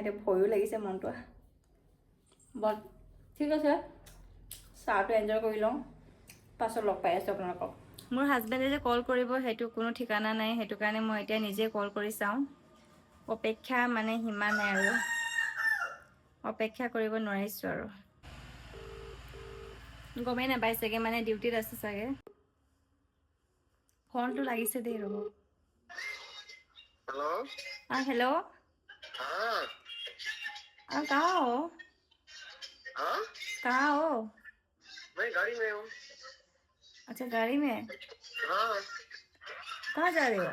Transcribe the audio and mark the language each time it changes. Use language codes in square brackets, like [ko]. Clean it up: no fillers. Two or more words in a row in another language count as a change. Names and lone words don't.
[as] এতিয়া ভয়ো লাগিছে মনটো বাট ঠিক আছে চাহটো এনজয় কৰি লওঁ পাছত লগ পাই আছোঁ আপোনালোকক মোৰ হাজবেণ্ডে যে কল কৰিব সেইটো কোনো ঠিকনা নাই সেইটো কাৰণে মই এতিয়া নিজে কল কৰি চাওঁ অপেক্ষা মানে সিমান নাই আৰু অপেক্ষা কৰিব নোৱাৰিছোঁ আৰু গমেই নাপাই চাগে মানে ডিউটিত আছে চাগে ফোনটো লাগিছে দেই ৰ'ব [hi] हेलो हेलो हाँ कहाँ हो हाँ कहाँ हो मैं गाड़ी में हूँ अच्छा गाड़ी में हाँ कहाँ जा रहे हो